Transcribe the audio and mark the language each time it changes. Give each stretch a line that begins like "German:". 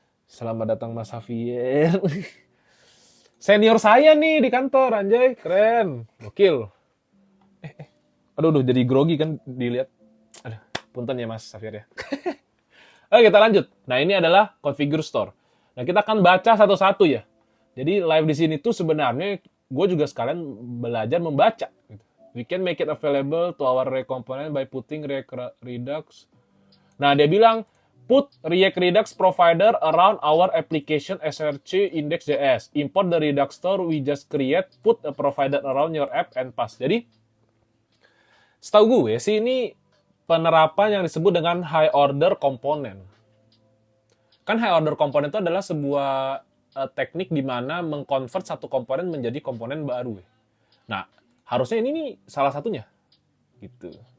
Indonesian: Selamat datang Mas Xavier. Senior saya nih di kantor, anjay. Keren. Gokil. Aduh, jadi grogi kan dilihat. Aduh, punten ya Mas Xavier ya. Oke, kita lanjut. Nah, ini adalah configure store. Nah, kita akan baca satu-satu ya. Jadi, live di sini tuh sebenarnya gue juga sekalian belajar membaca.
English: We can make it available to our React component by putting React Redux.
Indonesian: Nah, dia bilang,
English: put React Redux provider around our application src index.js. Import the Redux store we just create, put a provider around your app and pass.
Indonesian: Jadi, setahu gue sih ini penerapan yang disebut dengan high order component. Kan high order component itu adalah sebuah teknik di mana mengkonvert satu komponen menjadi komponen baru. Nah, harusnya ini nih salah satunya. Gitu.